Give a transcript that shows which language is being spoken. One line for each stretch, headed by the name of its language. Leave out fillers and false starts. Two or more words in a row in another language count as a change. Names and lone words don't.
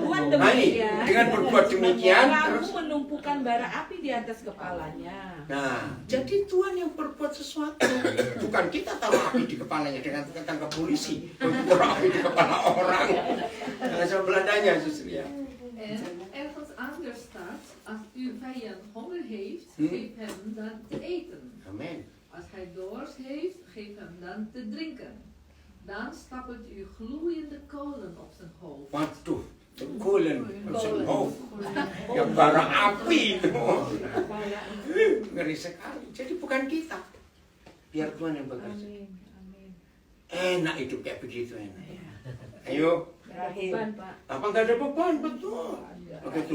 Indonesian: demikian, dengan berbuat demikian kamu terus menumpukan menyemburkan bara api di atas kepalanya. Nah, jadi Tuhan yang berbuat sesuatu. Bukan kita taruh api di kepalanya dengan tangkap polisi. Taruh api di kepala orang. Bahasa Belandanya justru ya.
Dutch: En ergens anders staat, als uw vijand honger heeft, geef hem dan te eten. Amin. Als hij dorst heeft, geef hem dan te drinken. Dan stapelt u gloeiende kolen op zijn hoofd. Waduh, kolen op zijn hoofd.
Indonesian: Ya bara api. Ngeri sekali. Jadi bukan kita. Biar Tuhan yang bekerja. Amin. Amin. Enak hidup kayak begitu enak. Ayo. Beban, Pak. Apa nggak ada beban, betul. Begitu.